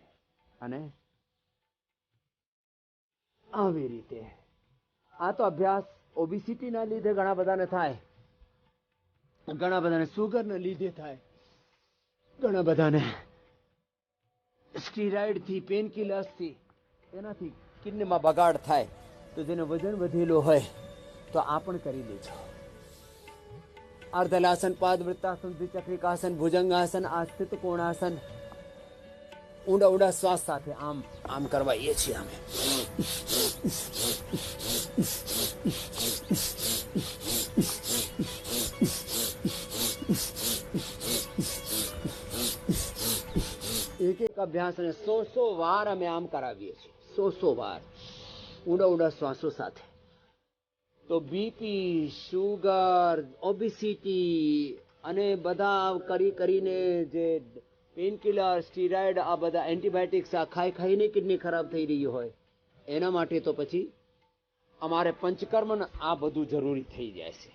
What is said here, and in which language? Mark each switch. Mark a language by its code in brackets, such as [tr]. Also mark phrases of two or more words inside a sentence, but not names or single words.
[gu] અને આવી રીતે આ તો અભ્યાસ ઓબેસિટીના લીધે ઘણા બધાને થાય, ઘણા બધાને સુગરના લીધે થાય, ઘણા બધાને સ્ટીરોઇડથી, પેનકિલર્સથી એનાથી કિડનીમાં બગાડ થાય। તો જેને વજન વધેલો હોય તો આ પણ કરી લેજો। અર્ધલાસન, પાદવૃત્તાસન, દ્વિચક્રિકાસન, ભુજંગાસન, આસ્થિત કોણાસન ઊંડા ઊંડા શ્વાસ સાથે આમ આમ કરાવીએ છે અમે। એક એક અભ્યાસ ને 100 વાર અમે આમ કરાવીએ છે, 100 વાર ઊંડા ઊંડા શ્વાસો સાથે। તો બીપી, શુગર, ઓબેસિટી અને બધા કરીને જે પેનકિલર, સ્ટીરોઇડ, આ બધા એન્ટીબાયોટિક્સ આ ખાઈને કિડની ખરાબ થઈ રહી હોય, એના માટે તો પછી અમારે પંચકર્મ આ બધું જરૂરી થઈ જાય છે.